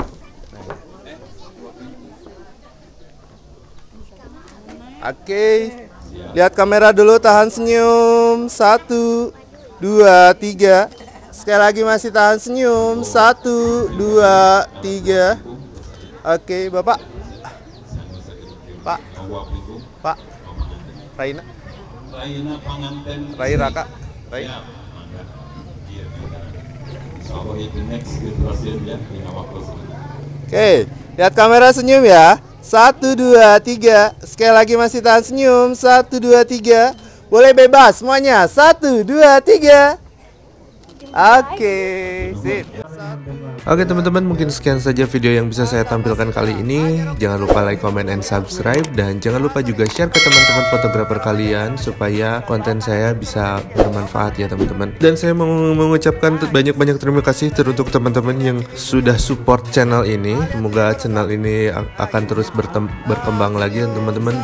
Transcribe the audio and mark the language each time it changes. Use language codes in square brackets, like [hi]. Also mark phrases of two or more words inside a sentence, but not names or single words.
[id] Nah, ya. Oke. Lihat kamera dulu, tahan senyum. 1, 2, 3. Sekali lagi masih tahan senyum. 1, 2, 3. Oke, Bapak. Pak. Pak. Raina. Raina panganten. Rai Raka. Rai. Ya, mangga. Iya, mangga. So, itu [en] next generation [id] ya, dengan waktu sebentar. Oke, lihat kamera senyum ya. 1, 2, 3. Sekali lagi masih tahan senyum. 1, 2, 3. Boleh bebas semuanya. 1, 2, 3. Oke, sip. Oke teman-teman, mungkin sekian saja video yang bisa saya tampilkan kali ini. Jangan lupa [en] like, comment, and subscribe. [id] Dan jangan lupa juga share ke teman-teman fotografer kalian supaya konten saya bisa bermanfaat ya teman-teman. Dan saya mau mengucapkan banyak-banyak terima kasih teruntuk teman-teman yang sudah support channel ini. Semoga channel ini akan terus berkembang lagi teman-teman.